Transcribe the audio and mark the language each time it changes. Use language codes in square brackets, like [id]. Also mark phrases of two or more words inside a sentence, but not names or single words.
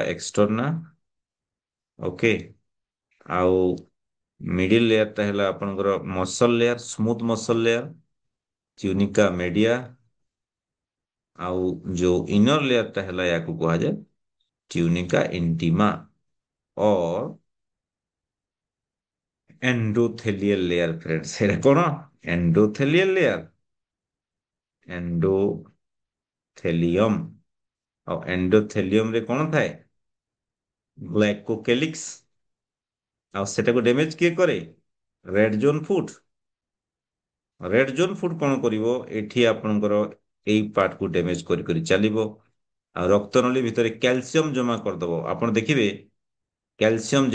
[or] ଏକ୍ସଟର୍ନା ଓକେ ଆଉ [en] middle layer [or] ଟା ହେଲା ଆପଣଙ୍କର [en] muscle layer smooth muscle layer [or] ଟ୍ୟୁନିକା ମେଡିଆ ଆଉ ଯୋଉ [en] inner layer [or] ଟା ହେଲା ୟାକୁ କୁହାଯାଏ ଟ୍ୟୁନିକା ଇଣ୍ଟିମା [en] or endothelial layer friends [or] ସେଇଟା କଣ [en] endothelial layer [or] एंडोथेलियम ଆଉ ଏଣ୍ଡୋଥେଲିୟମ ରେ କଣ ଥାଏ ଗ୍ଲାଇକୋକେଲିକ୍ସ ଆଉ ସେଟାକୁ ଡ୍ୟାମେଜ କିଏ କରେ [en] red zone food red zone food [or] କଣ କରିବ ଏଠି ଆପଣଙ୍କର ଏଇ ପାର୍ଟ କୁ ଡ୍ୟାମେଜ କରି କରି ଚାଲିବ ଆଉ ରକ୍ତ ନଳୀ ଭିତରେ କ୍ୟାଲସିୟମ ଜମା କରିଦବ ଆପଣ ଦେଖିବେ କ୍ୟାଲସିୟମ